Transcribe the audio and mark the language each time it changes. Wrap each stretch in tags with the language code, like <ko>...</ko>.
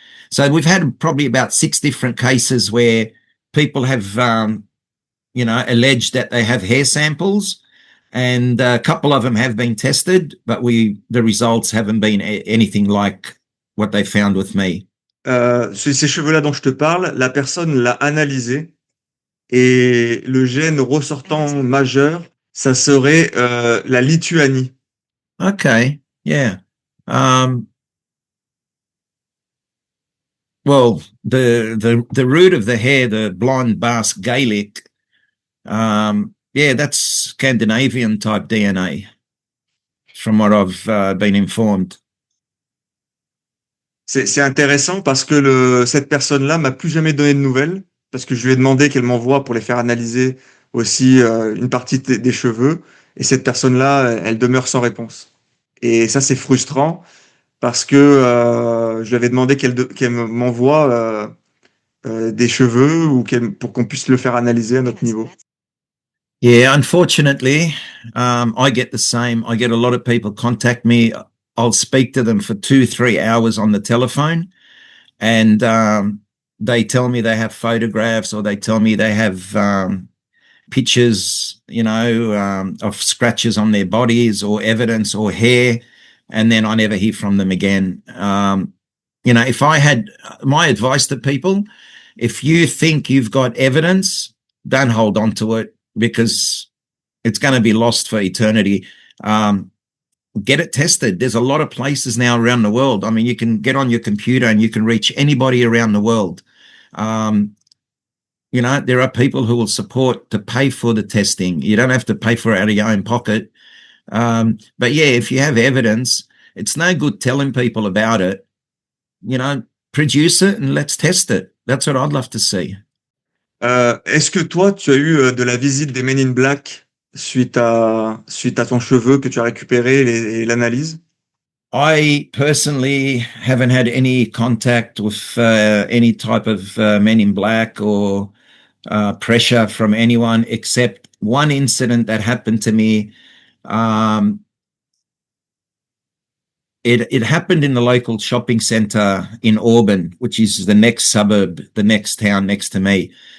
<en>So we've had probably about 6 different cases where people have, alleged that they have hair samples, and a couple of them have been tested, but the results haven't been anything like what they found with me.</en> <fr>Ces cheveux-là dont je te parle, la personne l'a analysé et le gène ressortant majeur, ça serait la Lituanie.</fr> <en>Okay, yeah. Well, the root of the hair, the blonde Basque Gaelic, that's Scandinavian type DNA, from what I've been informed.</en> <fr>C'est intéressant parce que cette personne-là m'a plus jamais donné de nouvelles, parce que je lui ai demandé qu'elle m'envoie pour les faire analyser aussi une partie des cheveux, et cette personne-là, elle demeure sans réponse. Et ça, c'est frustrant parce que je lui avais demandé qu'elle m'envoie des cheveux ou pour qu'on puisse le faire analyser à notre niveau.</fr> <en>Yeah, unfortunately, I get the same. I get a lot of people contact me. I'll speak to them for 2-3 hours on the telephone, and they tell me they have photographs or they tell me they have pictures, of scratches on their bodies or evidence or hair, and then I never hear from them again. If I had my advice to people, if you think you've got evidence, don't hold on to it because it's going to be lost for eternity. Get it tested. There's a lot of places now around the world. I mean, you can get on your computer and you can reach anybody around the world. There are people who will support to pay for the testing. You don't have to pay for it out of your own pocket. But yeah, if you have evidence, it's no good telling people about it. Produce it and let's test it. That's what I'd love to see.</en> <fr>Est-ce que toi, tu as eu de la visite des Men in Black suite à ton cheveu que tu as récupéré et l'analyse?</fr> <en>I personally haven't had any contact with any type of men in black or pressure from anyone except one incident that happened to me. Um, it happened in the local shopping centre in Auburn, which is the next suburb, the next town next to me.</en>